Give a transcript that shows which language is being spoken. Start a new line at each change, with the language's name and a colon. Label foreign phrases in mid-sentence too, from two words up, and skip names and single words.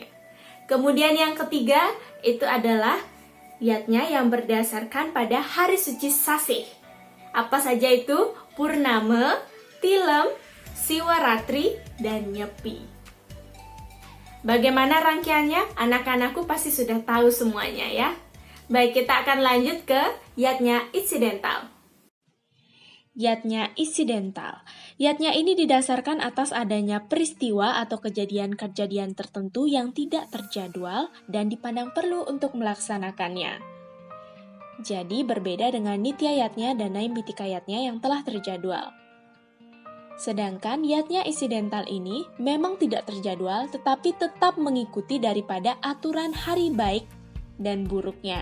Indonesian: Kemudian yang ketiga itu adalah yatnya yang berdasarkan pada hari suci Sasih. Apa saja itu? Purnama, Tilem, Siwaratri, dan Nyepi. Bagaimana rangkaiannya? Anak-anakku pasti sudah tahu semuanya ya. Baik, kita akan lanjut ke yatnya insidental. Yatnya insidental. Yatnya ini didasarkan atas adanya peristiwa atau kejadian-kejadian tertentu yang tidak terjadwal dan dipandang perlu untuk melaksanakannya. Jadi berbeda dengan nitya yatnya dan naimitika yatnya yang telah terjadwal. Sedangkan yatnya insidental ini memang tidak terjadwal tetapi tetap mengikuti daripada aturan hari baik dan buruknya.